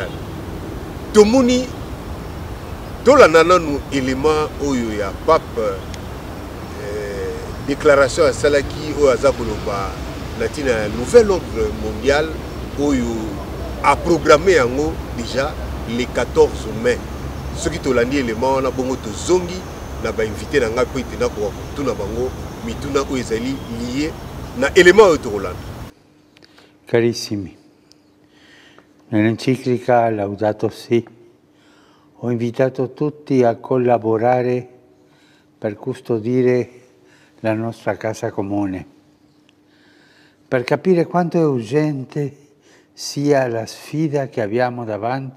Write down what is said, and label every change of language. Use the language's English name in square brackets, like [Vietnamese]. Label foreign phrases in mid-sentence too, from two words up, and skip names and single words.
[Lingala] Tomoni tolanda nanu élément oyo ya pape déclaration ya salaki oyo aza koloba na tina ya [French] nouvel ordre mondial [Lingala] oyo a programmé yango [French] déjà le 14 mai. Ce qui [Lingala] tolandi élément wana bongo tozongi na ba invité na nga po itena ko tuna bango mituna oyo ezali lié na élément oyo tolanda. [Italian] Carissimi, nell'enciclica Laudato Si ho invitato tutti a collaborare per custodire la nostra casa comune, per capire quanto è urgente sia la sfida che abbiamo davanti.